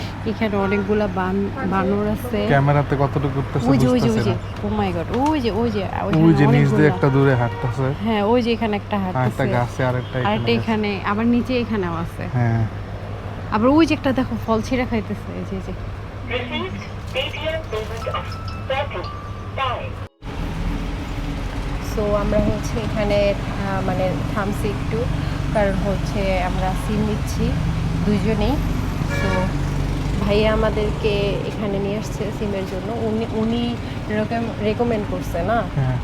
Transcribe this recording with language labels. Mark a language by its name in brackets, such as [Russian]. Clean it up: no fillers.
[Bangla] এখানে অনেকগুলা বানর আছে। ক্যামেরাতে কতটুকু করতেছে ওই যে বুঝতেছি না। ও মাই গড, ওই যে ওই যে নিচ দিয়ে একটা দূরে হাঁটতেছে, হ্যাঁ ওই যে এখানে একটা আর একটা হাঁটতেছে, গাছে আরেকটা আরেকটা এখানে, আবার নিচে এখানেও আছে। হ্যাঁ, আবার ওই যে একটা দেখো ফল ছিঁড়া খাইতেছে, এই যে [English] Received Paytm payment of 30. [Bangla] So আমরা হচ্ছে এখানে মানে থামছি একটু, কারণ হচ্ছে আমরা সিম নিচ্ছি দুইজনেই। তো ভাইয়া আমাদেরকে এখানে নিয়ে আসছে সিমের জন্য, উনি রেকমেন্ড করছে না, হ্যাঁ।